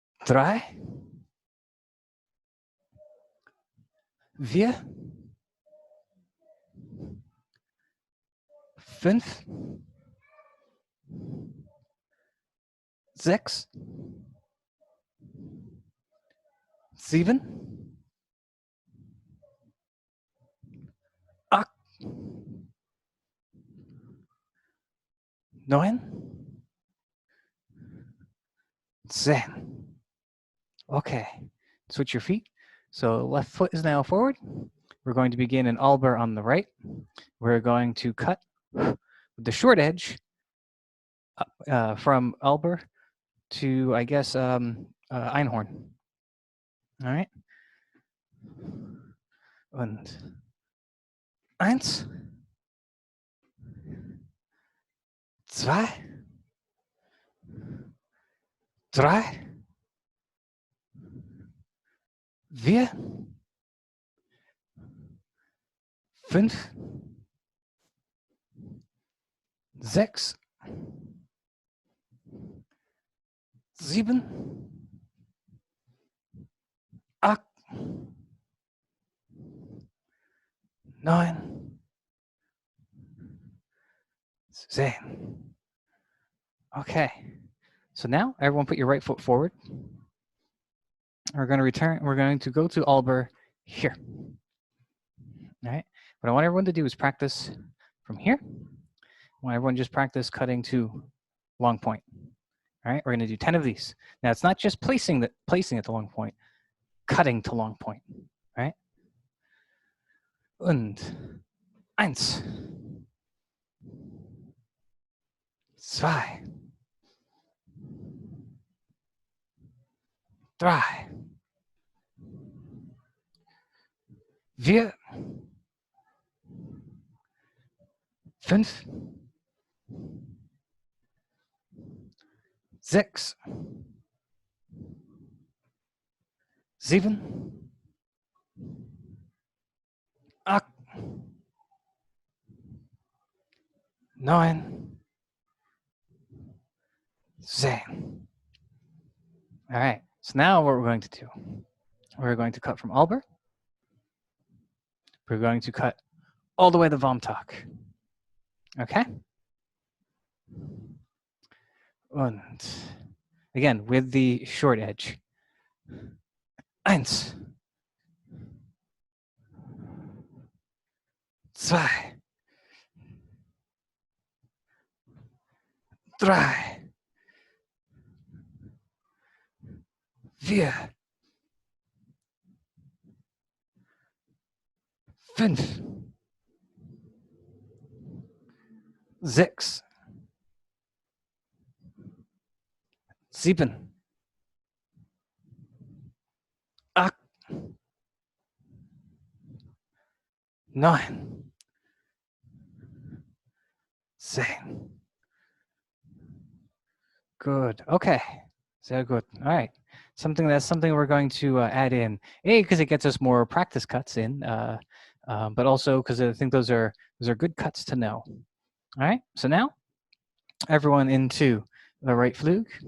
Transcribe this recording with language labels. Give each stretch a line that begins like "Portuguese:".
German: drei, vier, fünf, sechs, sieben, acht, neun, 10.
English: Okay, switch your feet. So left foot is now forward. We're going to begin an Alber on the right. We're going to cut with the short edge from Alber to, I guess, Einhorn. All right.
German: Und eins, zwei, drei, vier, fünf, sechs, sieben, acht, neun, 10. Okay.
English: So now everyone put your right foot forward. We're going to return. We're going to go to Alber here. All right. What I want everyone to do is practice from here. I want everyone just practice cutting to long point. All right. We're going to do 10 of these. Now it's not just placing at the long point, cutting to long point. All right.
German: Und eins, zwei, drei, vier, fünf, sechs, sieben, acht, neun, 10.
English: All right. So now what we're going to do, we're going to cut from Alber. We're going to cut all the way to Vomtok. Okay?
German: Und
English: again, with the short edge.
German: Eins, zwei, drei, vier, fünf, sechs, sieben, acht, neun, 10.
English: Good. Okay. So good. All right. Something we're going to add in. A, because it gets us more practice cuts in, but also because I think those are good cuts to know. All right. So now, everyone into the right flug.